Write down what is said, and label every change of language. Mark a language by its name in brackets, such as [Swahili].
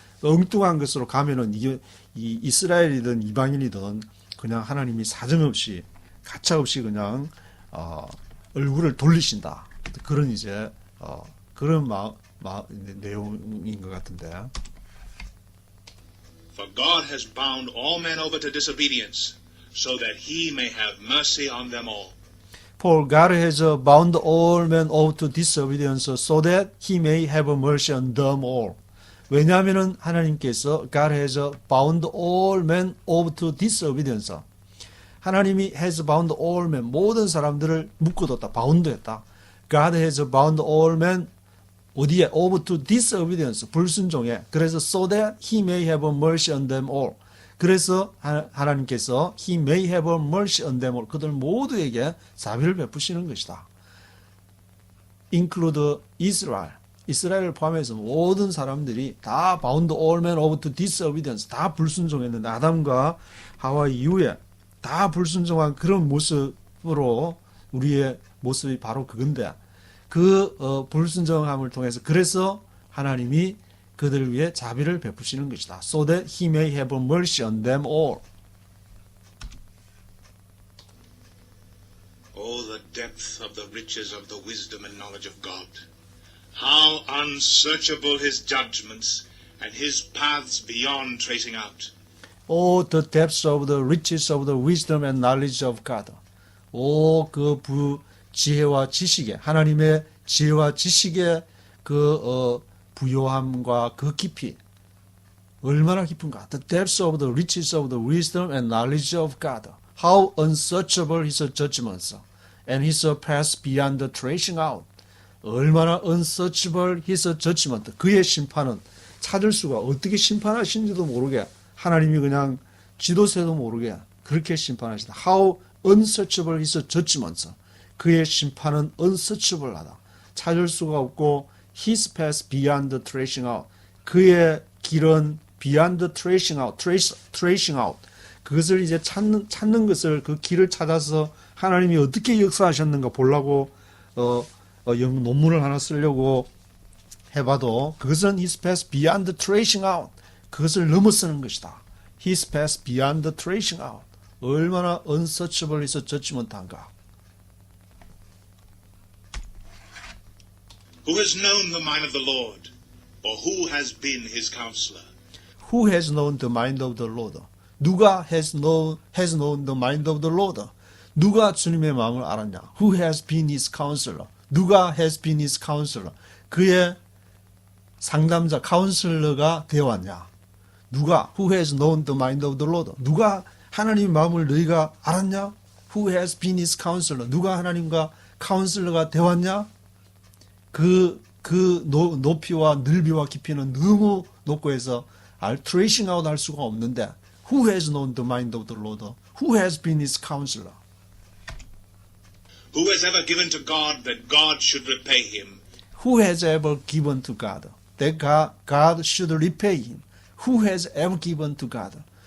[Korean] 엉뚱한 것으로 가면은 이게 이 이스라엘이든 이방인이든 그냥 하나님이 사정없이 가차없이 그냥 얼굴을 돌리신다. 그런 이제 그런 내용인 것 같은데. [English] For God has bound all men over to disobedience, so that he may have mercy on them all. For God has bound all men over to disobedience, so that he may have mercy on them all. [Korean] 왜냐하면은 하나님께서 [English] God has bound all men over to disobedience. [Korean] 하나님이 [English] has bound all men, [Korean] 모든 사람들을 묶어뒀다, 바운드했다. [English] God has bound all men [Korean] 어디에? [English] over to disobedience, [Korean] 불순종에. [English] 그래서 so that he may have mercy on them all. [Korean] 그래서 하나님께서 [English] he may have mercy on them all. [Korean] 그들 모두에게 자비를 베푸시는 것이다. [English] include Israel. [Korean] 이스라엘을 포함해서 모든 사람들이 다 [English] bound all men over to disobedience, [Korean] 다 불순종했는데 아담과 하와 이후에 다 불순종한 그런 모습으로 우리의 모습이 바로 그건데, 그 불순종함을 통해서 그래서 하나님이 그들을 위해 자비를 베푸시는 것이다. [English] So that he may have mercy on them all. Oh, the depth of the riches of the wisdom and knowledge of God. How unsearchable his judgments and his paths beyond tracing out. Oh, the depths of the riches of the wisdom and knowledge of God. [Korean] 오, 그 지혜와 지식의, 하나님의 지혜와 지식의 그 부요함과 그 깊이 얼마나 깊은가. [English] The depths of the riches of the wisdom and knowledge of God. How unsearchable his judgments and his paths beyond the tracing out. [Korean] 얼마나 [English] unsearchable his judgment. [Korean] 그의 심판은 찾을 수가, 어떻게 심판하시는지도 모르게, 하나님이 그냥 지도새도 모르게 그렇게 심판하신다. [English] How unsearchable his judgments. [Korean] 그의 심판은 unsearchable하다. 찾을 수가 없고, [English] his path beyond the tracing out. [Korean] 그의 길은 [English] beyond the tracing out. tracing out. [Korean] 그것을 이제 찾는 것을, 그 길을 찾아서 하나님이 어떻게 역사하셨는가 보려고 논문을 하나 쓰려고 해봐도 그것은 [English] his path beyond the tracing out. [Korean] 그것을 넘어서는 것이다. [English] his path beyond the tracing out. [Korean] 얼마나 [English] unsearchable his judgment한가. Who has known the mind of the Lord, or who has been his counselor? Who has known the mind of the Lord? [Korean] 누가 [English] has known the mind of the Lord? [Korean] 누가 주님의 마음을 알았냐? [English] Who has been his counselor? [Korean] 누가 [English] has been his counselor? [Korean] 그의 상담자, 카운슬러가 되어왔냐? 누가? [English] Who has known the mind of the Lord? [Korean] 누가 하나님의 마음을 너희가 알았냐? [English] Who has been his counselor? [Korean] 누가 하나님과 카운슬러가 되었냐? 그 높이와 넓이와 깊이는 너무 높고 해서 트레이싱 아웃 할 수가 없는데 [English] Who has known the mind of the Lord? Who has been his counselor? Who has ever given to God that God should repay him? Who has ever given to God? That God should repay him. Who has ever given to God?